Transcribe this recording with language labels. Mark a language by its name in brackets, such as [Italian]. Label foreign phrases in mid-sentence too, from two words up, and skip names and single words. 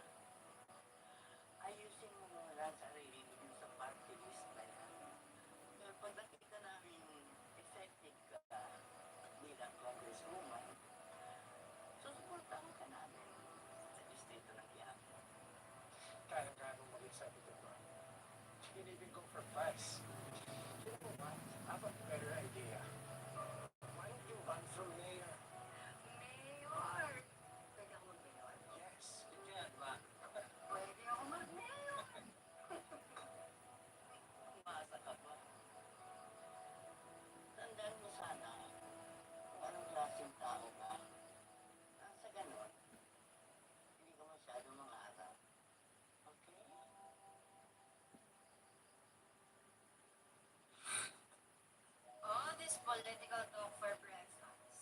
[Filipino] Ayusin mo muna sarili mo dun sa party list na yan. Pero pag nakita namin effective ka bilang congresswoman, susuportahan ka namin sa distrito ng Quiapo. Kaya-kaya mong maging senator ba? [English] You can even go for vice. You know what? I have a better idea. Why don't you run for mayor? [Filipino] Mayor? Pwede ako mag-mayor? [English] Yes, you can, [Filipino] ma. Pwede ako mag-mayor. Umasa ka ba? Tandaan mo sana kung anong klaseng tao ka. Sa ganon, hindi ka masyadong mangarap. Okay? [English] All this political talk for breakfast.